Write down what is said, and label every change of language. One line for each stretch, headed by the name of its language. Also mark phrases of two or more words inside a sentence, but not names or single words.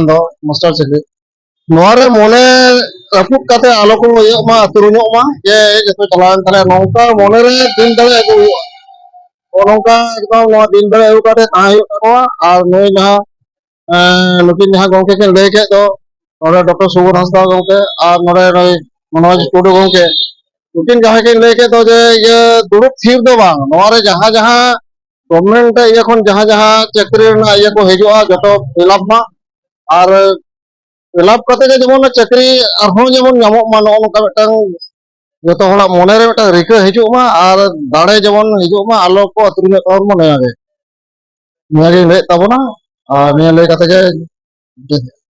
Santali: ᱫᱚ ᱢᱟᱥᱴᱟᱨ ᱪᱟᱹᱠᱨᱤ ᱱᱚᱣᱟ ᱨᱮ ᱢᱚᱱᱮ ᱨᱟᱹᱯᱩᱫ ᱠᱟᱛᱮ ᱟᱞᱚ ᱠᱚ ᱤᱭᱟᱹᱜ ᱢᱟ ᱟᱹᱛᱩᱨᱩᱧᱚᱜ ᱢᱟ ᱡᱮ ᱡᱚᱛᱚ ᱪᱟᱞᱟᱣᱮᱱ ᱛᱟᱞᱮ ᱱᱚᱝᱠᱟ ᱢᱚᱱᱮ ᱨᱮ ᱫᱤᱱ ᱫᱟᱲᱮ ᱟᱹᱜᱩ ᱦᱩᱭᱩᱜᱼᱟ ᱱᱚᱝᱠᱟ ᱮᱠᱫᱚᱢ ᱱᱚᱣᱟ ᱫᱤᱱ ᱫᱟᱲᱮ ᱟᱹᱜᱩ ᱠᱟᱛᱮ ᱛᱟᱦᱮᱸ ᱦᱩᱭᱩᱜ ᱛᱟᱠᱚᱣᱟ ᱟᱨ ᱱᱩᱭ ᱡᱟᱦᱟᱸ ᱱᱩᱠᱤᱱ ᱡᱟᱦᱟᱸ ᱜᱚᱝᱠᱮ ᱠᱤᱱ ᱞᱟᱹᱭ ᱠᱮᱫ ᱫᱚ ᱱᱚᱰᱮ ᱰᱚᱠᱴᱚᱨ ᱥᱩᱵᱚᱨ ᱦᱟᱸᱥᱫᱟ ᱜᱚᱝᱠᱮ ᱟᱨ ᱱᱚᱰᱮ ᱱᱩᱭ ᱢᱚᱱᱳᱡᱽ ᱴᱩᱰᱩ ᱜᱚᱝᱠᱮ ᱱᱩᱠᱤᱱ ᱡᱟᱦᱟᱸ ᱠᱤᱱ ᱞᱟᱹᱭ ᱠᱮᱫ ᱫᱚ ᱡᱮ ᱤᱭᱟᱹ ᱫᱩᱲᱩᱵ ᱛᱷᱤᱨ ᱫᱚ ᱵᱟᱝ ᱱᱚᱣᱟ ᱨᱮ ᱡᱟᱦᱟᱸ गवर्नमेंट इया खन जहां जहां चाकरी इया को हिजुआ जतो फिलअप मा और फिलअप करते जेमन चाकरी अरहों जेमन नामो मा नो नका मिटन जतो हला मने रे मिटन रिका हिजु मा और दाड़े जेमन हिजु मा आलो को अतुरी और मने आगे निया ले ताबना और निया ले कते जे